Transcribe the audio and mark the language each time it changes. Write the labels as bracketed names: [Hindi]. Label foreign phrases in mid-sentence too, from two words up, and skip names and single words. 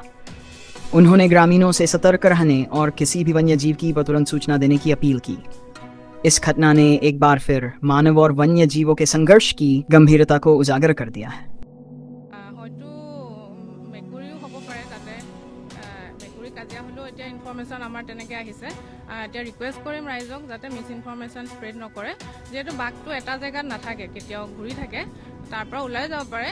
[Hindi] उन्होंने ग्रामीणों से सतर्क रहने और किसी भी वन्य जीव की तुरंत सूचना देने की अपील की। इस घटना ने एक बार फिर मानव और वन्य जीवों के संघर्ष की गंभीरता को उजागर कर दिया है। [Assamese] ইনফৰমেশ্যন আমাৰ তেনেকৈ আহিছে এতিয়া ৰিকুৱেষ্ট কৰিম ৰাইজক যাতে [English] misinformation spread [Assamese] নকৰে। যিহেতু বাঘটো এটা জেগাত নাথাকে, কেতিয়াও ঘূৰি থাকে, তাৰ পৰা ওলাই যাব পাৰে।